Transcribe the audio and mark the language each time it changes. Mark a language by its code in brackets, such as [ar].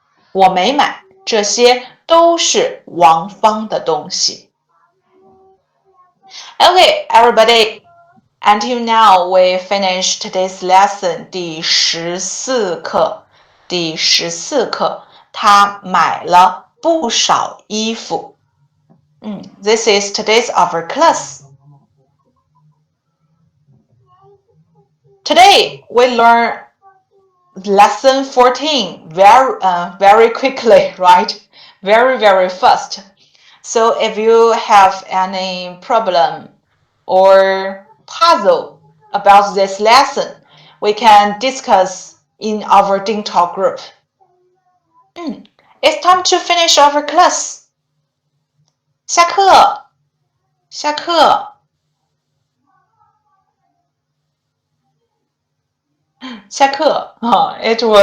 [zh] 我没买，这些都是王芳的东西。 [en] Okay, everybody. Until now, we finished today's lesson. [zh] 第14课，第14课，他买了不少衣服。 [en] This is today's our class. Today we learn lesson 14 very quickly, right? Very fast. So if you have any problem or puzzle about this lesson, we can discuss in our Ding Talk group. It's time to finish our class. [zh] 下课，下课，下课。 [en] It was